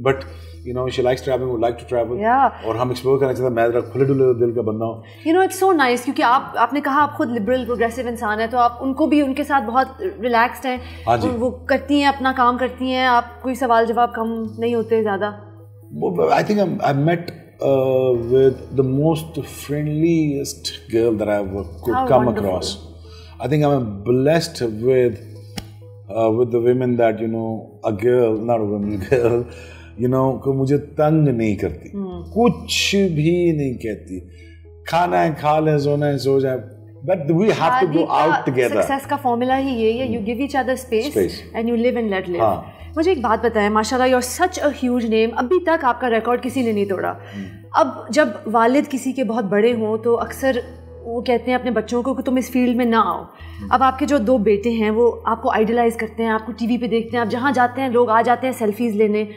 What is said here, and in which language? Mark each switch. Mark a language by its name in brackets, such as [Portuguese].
[Urdu] But [English] you know she likes traveling, would like to travel, [Urdu] اور ہم explore کرنا چاہتے ہیں. میں ذرا کھلے ڈلے دل کا بندہ ہوں. [English] you know it's so nice [Urdu] کیونکہ آپ نے کہا آپ خود لبرل پروگریسو انسان ہیں, تو آپ ان کو بھی ان کے ساتھ بہت ریلیکسڈ ہیں, وہ کرتی ہیں اپنا کام کرتی ہیں, آپ کوئی سوال جواب کم نہیں ہوتے زیادہ. [English] I think I've met with the most friendliest girl that I could come across. I think I'm blessed with the women that you know, a girl, not a woman, girl, you know, [Urdu] کہ مجھے تنگ نہیں کرتی, کچھ بھی نہیں کہتی, کھانا ہے کھا لیں, سونا ہے سو جائیں, [English] but we have to go out together. Success [Urdu] کا فارمولا ہی یہ ہے, [English] you give each other space and you live and let live. [Urdu] مجھے ایک بات بتائیں, ماشاءاللہ [English] you're such a huge name, [Urdu] ابھی تک آپ کا ریکارڈ کسی نے نہیں توڑا. اب جب والد کسی کے بہت بڑے ہوں تو اکثر وہ کہتے ہیں اپنے بچوں کو کہ تم اس فیلڈ میں نہ آؤ. اب آپ کے جو 2 بیٹے ہیں وہ آپ کو آئیڈلائز کرتے ہیں, آپ کو ٹی وی پہ دیکھتے ہیں, آپ جہاں جاتے ہیں لوگ آ جاتے ہیں سیلفیز لینے.